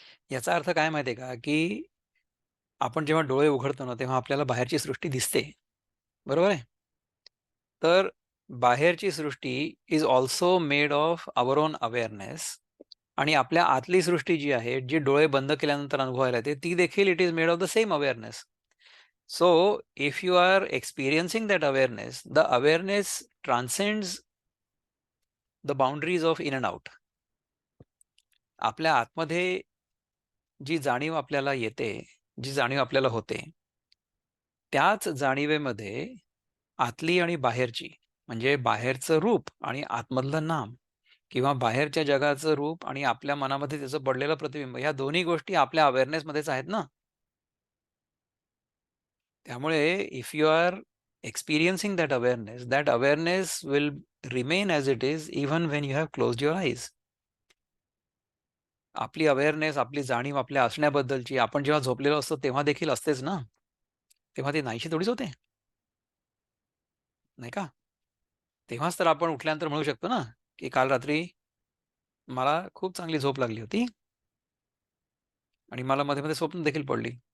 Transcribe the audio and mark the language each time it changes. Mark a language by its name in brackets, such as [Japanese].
[Marathi] याचा अर्थ काय माहितीये का, की आपण जेव्हा डोळे उघडतो ना तेव्हा आपल्याला बाहेरची सृष्टी दिसते, बरोबर आहे. तर बाहेरची सृष्टी [English] is also made of our own awareness, [Marathi] आणि आपल्या आतली सृष्टी जी आहे, जी डोळे बंद केल्यानंतर अनुभवायला येते, ती देखील [English] It is made of the same awareness. So, if you are experiencing that awareness, the awareness transcends the boundaries of in and out. [Marathi] आपल्या आतमध्ये जी जाणीव आपल्याला येते, जी जाणीव आपल्याला होते, त्याच जाणीवेमध्ये आतली आणि बाहेरची, म्हणजे बाहेरचं रूप आणि आतमधलं नाम, किंवा बाहेरच्या जगाचं रूप आणि आपल्या मनामध्ये त्याचं पडलेलं प्रतिबिंब, ह्या दोन्ही गोष्टी आपल्या अवेअरनेसमध्येच आहेत ना. [English] त्यामुळे if you are experiencing that awareness will remain as it is even when you have closed your eyes. [Marathi] आपली अवेअरनेस, आपली जाणीव आपल्या असण्याबद्दलची आपण जेव्हा झोपलेलो असतो तेव्हा देखील असतेच ना. तेव्हा ती नाहीशी थोडीच होते, नाही का. तेव्हाच तर आपण उठल्यानंतर म्हणू शकतो ना, की काल रात्री मला खूप चांगली झोप लागली होती आणि मला मध्ये मध्ये स्वप्न देखील पडली.